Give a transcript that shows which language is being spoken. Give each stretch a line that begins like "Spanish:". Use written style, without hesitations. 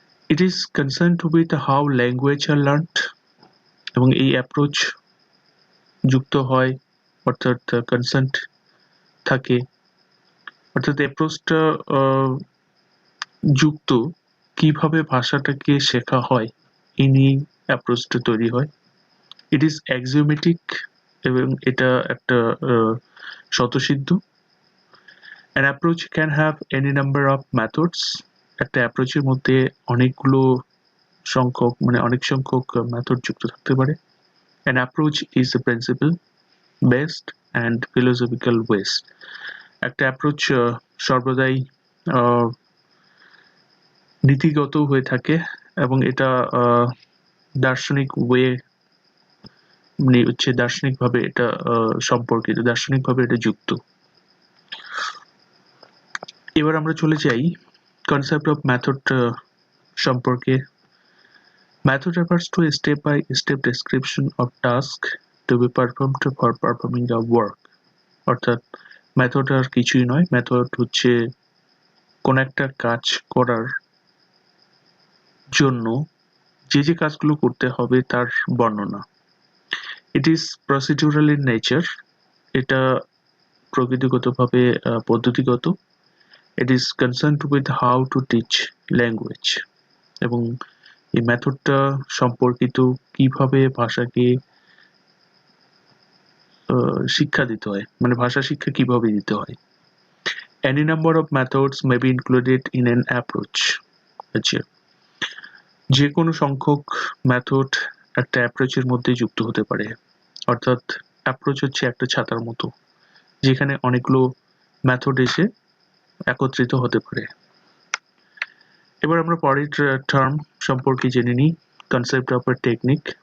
English: It is concerned with how language are learned,
Bangla: এবং এই approach যুক্ত হয় অর্থাৎ কনসেন্ট থাকে, অর্থাৎ অ্যাপ্রোচটা যুক্ত কিভাবে ভাষাটাকে শেখা হয় এই নিয়ে অ্যাপ্রোচটা তৈরি হয়।
English: it is axiomatic,
Bangla: এবং এটা একটা স্বতঃসিদ্ধ।
English: An approach can have any number of methods.
Bangla: একটা অ্যাপ্রোচের মধ্যে অনেকগুলো সংখ্যক অনেক সংখ্যক মেথড যুক্ত থাকতে পারে।
English: An approach is a principle based and philosophical ways.
Bangla: একটা অ্যাপ্রোচ সর্বদাই নীতিগত হয়ে থাকে এবং এটা দার্শনিক ওয়ে দার্শনিকভাবে এটা সম্পর্কিত, দার্শনিকভাবে এটা যুক্ত। এবার আমরা চলে যাই কনসেপ্ট অফ মেথড সম্পর্কে।
English: Method refers to a step-by-step description of task to be performed for performing a work.
Bangla: অর্থাৎ মেথড আর কিছুই নয়, মেথড হচ্ছে কোন একটা কাজ করার জন্য যে যে কাজগুলো করতে হবে তার বর্ণনা।
English: It is procedural in nature.
Bangla: এটা প্রকৃতিগতভাবে পদ্ধতিগত।
English: It is concerned with how to teach language.
Bangla: এবং এই মেথডটা সম্পর্কিত কিভাবে ভাষাকে শিক্ষা দিতে হয়, ভাষা শিক্ষা কিভাবে দিতে হয়।
English: Any number of methods may be included in an approach.
Bangla: আচ্ছা, যে কোনো সংখ্যক মেথড একটা অ্যাপ্রোচের মধ্যে যুক্ত হতে পারে। অর্থাৎ অ্যাপ্রোচ হচ্ছে একটা ছাতার মতো, যেখানে অনেকগুলো মেথড এসে একত্রিত হতে পারে। এবার আমরা পরের টার্ম সম্পর্কে জেনে নিই, কনসেপ্ট অফ এ টেকনিক।